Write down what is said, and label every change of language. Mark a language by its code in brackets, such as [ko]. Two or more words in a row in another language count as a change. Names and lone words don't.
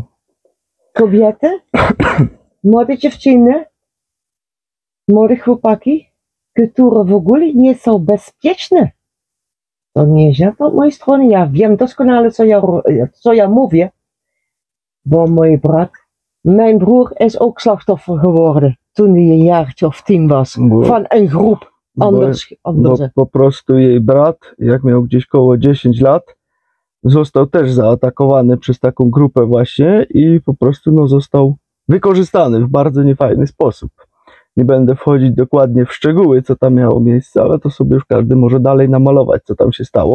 [pl] Kobiety, młode dziewczyny, młode chłopaki, które w ogóle nie są bezpieczne. To nie jest po mojej stronie. Ja wiem doskonale, co ja mówię, bo [nl] mijn broer is ook slachtoffer geworden toen hij een jaartje of 10 was van een groep anders. [pl] Bo po prostu jej brat, jak miał gdzieś koło 10 lat, został też zaatakowany przez taką grupę właśnie i po prostu no, został wykorzystany w bardzo niefajny sposób. Nie będę wchodzić dokładnie w szczegóły, co tam miało miejsce, ale to sobie już każdy może dalej namalować, co tam się stało.